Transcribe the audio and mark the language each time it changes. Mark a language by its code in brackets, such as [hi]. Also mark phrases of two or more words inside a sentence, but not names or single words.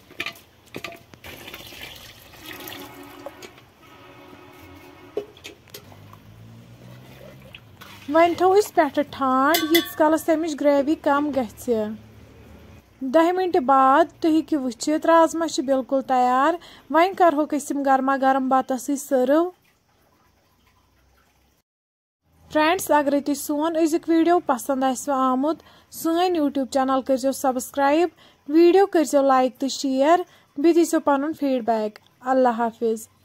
[ks] वन थो पे ठंड यीस कलस तमिच ग्रेवी कम गछ। 10 मिनट बाद तुम हेकि वुचित राजमा बिल्कुल तैयार। वन करहोक गर्मा गर्म बतस सर्व। फ्रेंड्स, अगर तुम सोन अजुक वीडियो पसंद आमुत सान यूट्यूब चैनल करो सब्सक्राइब, वीडियो करो लाइक तो शेयर, बे दीजो पनुन फीडबैक। अल्लाह हाफिज।